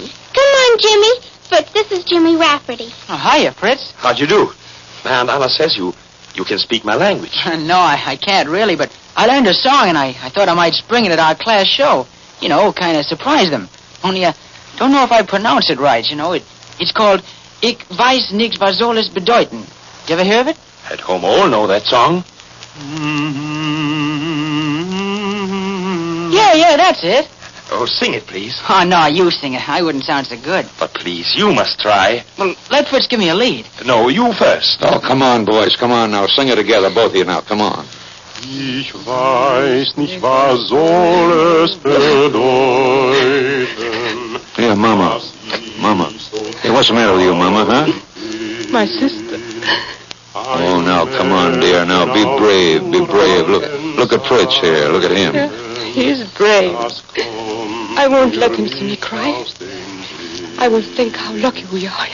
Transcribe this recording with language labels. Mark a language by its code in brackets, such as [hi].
[en] Come on, Jimmy. Fritz, this is Jimmy Rafferty. Oh, hiya, Fritz. How'd you do? My Aunt Anna says you can speak my language. No, I can't really, but I learned a song, and I thought I might spring it at our class show. You know, kind of surprise them. Only I don't know if I pronounce it right, you know. It's called [de] Ich weiß nicht, was soll es bedeuten. [en] You ever hear of it? At home all know that song. Yeah, that's it. Oh, sing it, please. Oh, no, you sing it. I wouldn't sound so good. But please, you must try. Well, let Fritz give me a lead. No, you first. Oh, come on, boys. Come on now. Sing it together, both of you now. Come on. [de] Ich weiß nicht, was soll es bedeuten. [en] Yeah, Mama. Hey, what's the matter with you, Mama, huh? My sister. Oh, now, come on, dear. Now, be brave. Look at Fritz here. Look at him. He's brave. I won't let him see me cry. I will think how lucky we are.